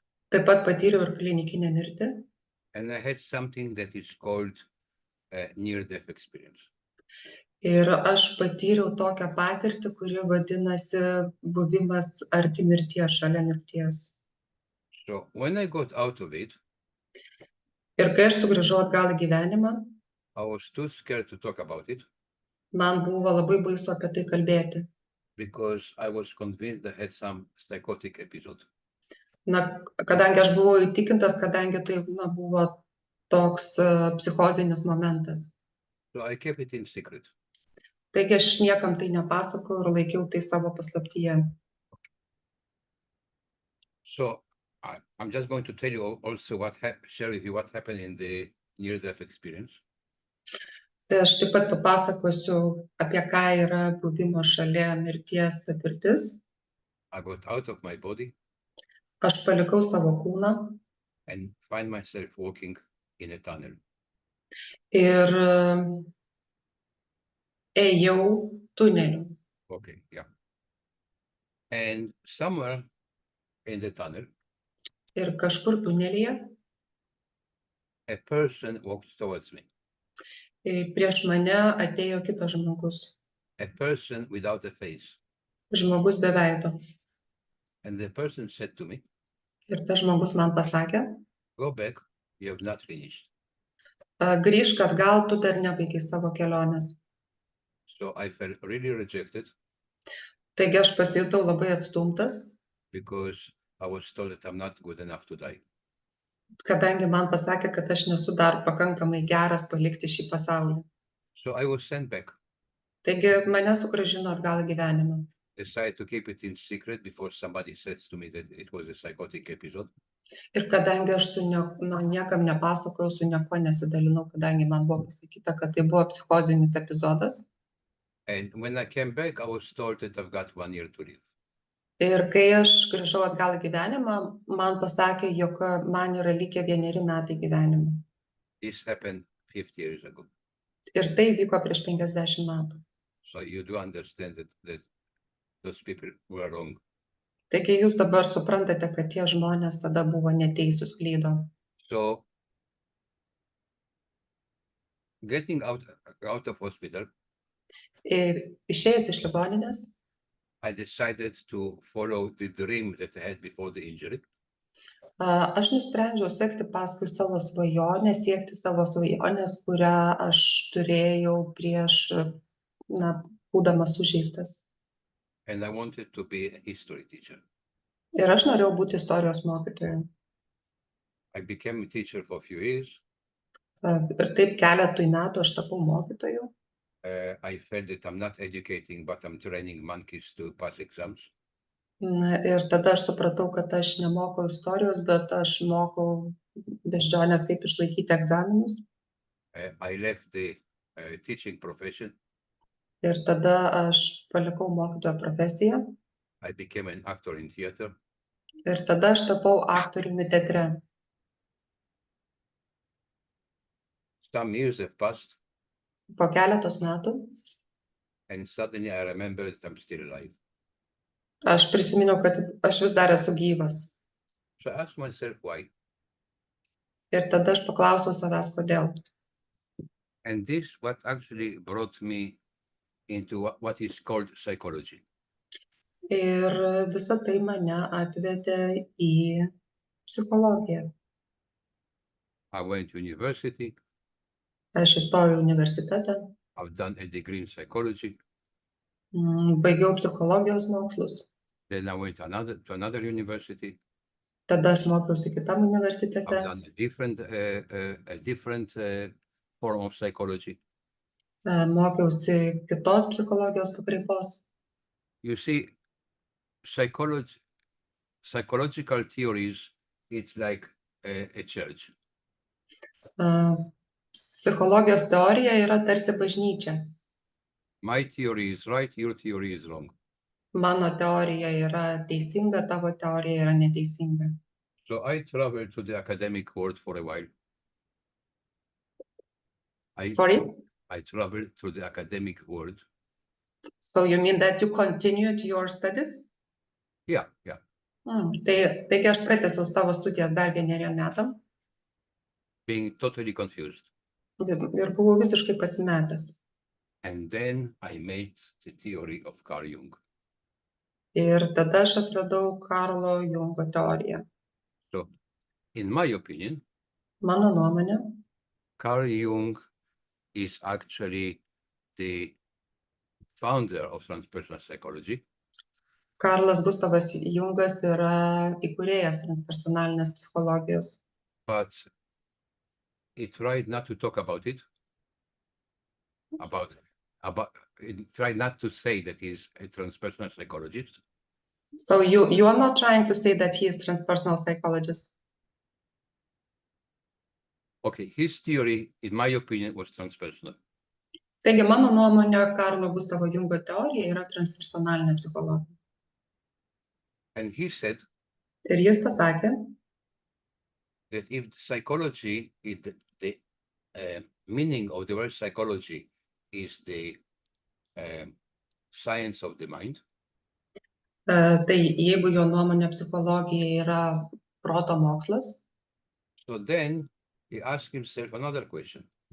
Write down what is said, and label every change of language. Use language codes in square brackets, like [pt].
[lt] Taip pat patyriau ir klinikinę mirtį. [en] And I had something that is called a near-death experience. [lt] Ir aš patyriau tokią patirtį, kuri vadinasi buvimas arti mirties, šalia mirties. [en] So when I got out of it, [lt] ir kai aš sugrįžau atgal į gyvenimą, [en] I was too scared to talk about it. [lt] Man buvo labai baisu apie tai kalbėti. [en] Because I was convinced I had some psychotic episode. [lt] Kadangi aš buvau įtikintas, kadangi tai buvo toks psichozinis momentas. [en] So I kept it in secret. [lt] Taigi aš niekam tai nepasakojau ir laikiau tai savo paslaptyje. [en] So I'm just going to tell you also share with you what happened in the near-death experience. [lt] Tai aš taip pat papasakosiu, apie ką yra buvimo šalia mirties patirtis. [en] I got out of my body. [lt] Aš palikau savo kūną. [en] And find myself walking in a tunnel. [lt] Ir ėjau tuneliu. [en] Okay, yeah. And somewhere in the tunnel, [lt] ir kažkur tunelyje, [en] a person walked towards me. [lt] Prieš mane atėjo kitas žmogus. [en] A person without a face. [lt] Žmogus be veido. [en] And the person said to me, [lt] ir tas žmogus man pasakė, [en] go back, you have not finished. [lt] Grįžk atgal, tu dar nebaigai savo kelionės. [en] So I felt really rejected. [lt] Taigi aš pasijutau labai atstumtas. [en] Because I was told that I'm not good enough to die. [lt] Kadangi man pasakė, kad aš nesu dar pakankamai geras palikti šį pasaulį. [en] So I was sent back. [lt] Taigi mane sugrąžino atgal į gyvenimą. [en] Decided to keep it in secret before somebody says to me that it was a psychotic episode. [lt] Ir kadangi aš niekam nepasakojau, su niekuo nesidalinau, kadangi man buvo pasakyta, kad tai buvo psichozinis epizodas. [en] And when I came back, I was told that I've got 1 year to live. [lt] Ir kai aš grįžau atgal į gyvenimą, man pasakė, jog man yra likę 1 metai gyvenimo. [en] This happened 50 years ago. [lt] Ir tai vyko prieš 50 metų. [en] So you do understand that those people were wrong. [lt] Taigi jūs dabar suprantate, kad tie žmonės tada buvo neteisūs, klydo. [en] So getting out of hospital, [lt] išėjęs iš ligoninės, [en] I decided to follow the dream that I had before the injury. [lt] Aš nusprendžiau sekti paskui savo svajonę, siekti savo svajonės, kurią aš turėjau prieš, būdamas sužeistas. [en] And I wanted to be a history teacher. [lt] Ir aš norėjau būti istorijos mokytoju. [en] I became a teacher for a few years. [lt] Ir taip keletui metų aš tapau mokytoju. [en] I felt that I'm not educating, but I'm training monkeys to pass exams. [lt] Ir tada aš supratau, kad aš nemokau istorijos, bet aš mokau beždžionės, kaip išlaikyti egzaminus. [en] I left the teaching profession. [lt] Ir tada aš palikau mokytojo profesiją. [en] I became an actor in theater. [lt] Ir tada aš tapau aktoriumi teatre. [en] Some years have passed, [lt] Po keletos metų [en] and suddenly I remember that I'm still alive. [lt] aš prisiminiau, kad aš vis dar esu gyvas. [en] So I asked myself why. [lt] Ir tada aš paklausiau savęs, kodėl. [en] And this what actually brought me into what is called psychology. [lt] Ir visa tai mane atvedė į psichologiją. [en] I went to university. [lt] Aš įstojau į universitetą, [en] I've done a degree in psychology. [lt] baigiau psichologijos mokslus, [en] Then I went to another university. [lt] tada aš mokiausi kitam [en] I've [lt] universitete, [en] done a different form of psychology. [lt] Mokiausi kitos psichologijos pakraipos. [en] You see, psychological theories, it's like a church. [lt] Psichologijos teorija yra tarsi bažnyčia. [en] My theory is right, your theory is wrong. [lt] Mano teorija yra teisinga, tavo teorija yra neteisinga. [en] So I traveled to the academic world for a while. Sorry? I traveled to the academic world. So you mean that you continued your studies? Yeah. [lt] Taigi aš pratęsiau savo studijas dar 1 metam [en] Being totally confused. [lt] ir buvau visiškai pasimetęs. [en] And then I made the theory of Carl Jung. [lt] Ir tada aš atradau Karlo Jungo teoriją. [en] So, in my opinion, [lt] Mano nuomonė, [en] Carl Jung is actually the founder of transpersonal psychology. [lt] Karlas Gustavas Jungas yra įkūrėjas transpersonalinės psichologijos, [en] But he tried not to talk about it. He tried not to say that he's a transpersonal psychologist. So you are not trying to say that he is transpersonal psychologist. Okay, his theory, in my opinion, was transpersonal. [lt] Taigi mano nuomonė, Karlo Gustavo Jungo teorija yra transpersonalinė psichologija. [en] And he said [lt] Ir jis pasakė, [en] that if psychology, the meaning of the word psychology is the science of the mind, [lt] tai jeigu jo nuomonė psichologija yra proto mokslas, [en] so then he asked himself another question.